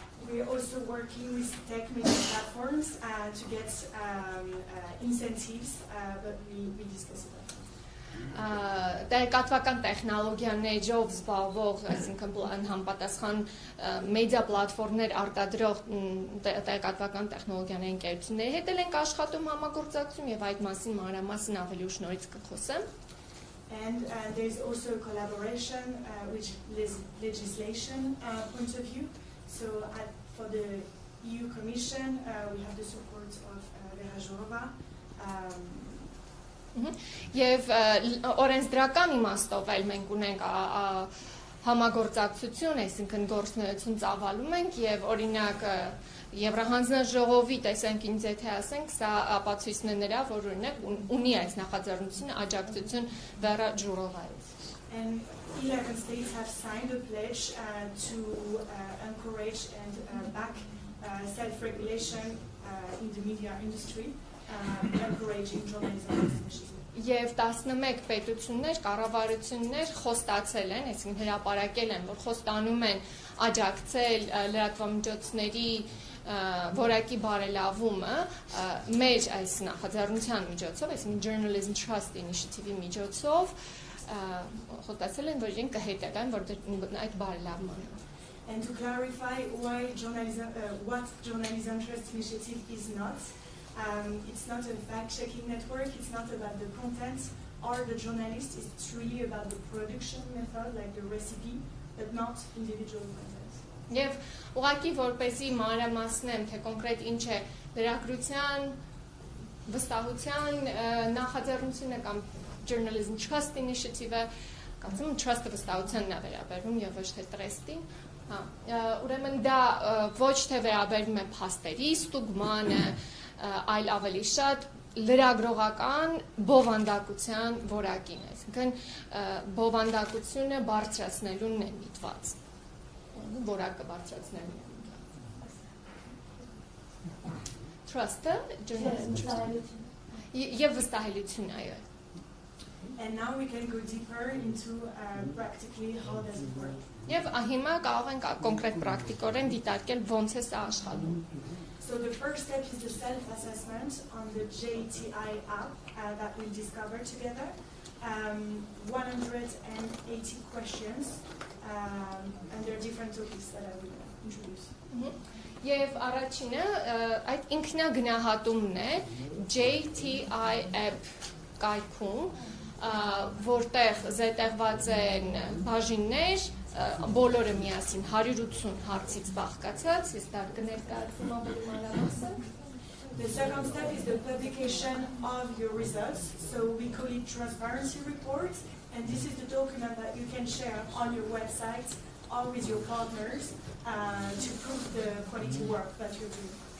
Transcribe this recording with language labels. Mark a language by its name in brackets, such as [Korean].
[English] We are also working with tech media platforms to get incentives, but we discuss it. [Armenian] Տեղեկատվական տեխնոլոգիաներով զբաղվող, այսինքն համապատասխան մեդիա պլատֆորմներ արտադրող տեղեկատվական տեխնոլոգիաների ընկերությունների հետ ենք աշխատում համագործակցում եւ այդ մասին մանրամասն ավելի ուշ նորից կխոսեմ։ [English] And there is also a collaboration with legislation point of view. So for the EU Commission, we have the support of ՎԵՐԼՈՒԾՈՒԹՅՈՒՆ. [Armenian] Եվ օրենսդրական իմաստով էլ մենք ունենք համագործակցություն, այսինքն գործունեություն ծավալում ենք եւ օրինակ Եվրահանձնաժողովի տեսանկյունից եթե ասենք, սա ապացույցն է նրա, որ օրինակ ունի այս նախաձեռնությունը աջակցություն ՎԵՌԼՈՒԾՈՒԹՅՈՒՆից. [English] And 11 states have signed a pledge to encourage and back self-regulation in the media industry, encouraging journalism initiative. [Armenian] Եվ 11 պետություններ, կառավարություններ խոստացել են, այսինքն հրապարակել են, որ խոստանում են աջակցել լրատվամիջոցների որակի բարելավումը մեր այս նախաձեռնության միջոցով, այսինքն Journalism Trust Initiative-ի միջոցով խոստացել են, որ իրենք կհետևեն, որ այդ բարելավմանը։ [English] and to clarify why what Journalism Trust Initiative is not. It's not a fact-checking network, it's not about the content or the journalist, it's really about the production method, like the recipe, but not individual content. [Armenian] Եվ ուղղակի որպեսզի մանրամասնեմ, թե կոնկրետ ինչ է լրագրության, վստահության նախաձեռնությունը կամ Journalism Trust Initiative-ը, կարծում եմ trust-ը վստահությանն է վերաբերվում եւ ոչ թե տրեստին։ Ուրեմն դա ոչ թե վերաբերվում է փաստերի ստուգմանը, այլ ավելի շատ լրագրողական բովանդակության որակին, այսինքն բովանդակությունը բարձրացնելուն է միտված, որակը բարձրացնելուն է միտված։ Trust-ը, եւ վստահելություն, այո։ [English] And now we can go deeper into practically how does it work. [Armenian] Եվ հիմա կարող ենք կոնկրետ պրակտիկորեն դիտարկել ոնց է սա աշխատում։ [English] So the first step is the self-assessment on the JTI app that we'll discover together. 180 questions, and there are different topics that I will introduce. [Armenian] Եվ առաջինը այդ ինքնագնահատումն է JTI app կայքում, որտեղ զետեղված են բաժիններ, բոլորը միասին 180 հարցից բաղկացած, ես դա կներկայացնում ավելի մանրամասն։ [English] The second step is the publication of your results. So we call it transparency reports, and this is the document that you can share on your website or with your partners to prove the quality work that you're doing.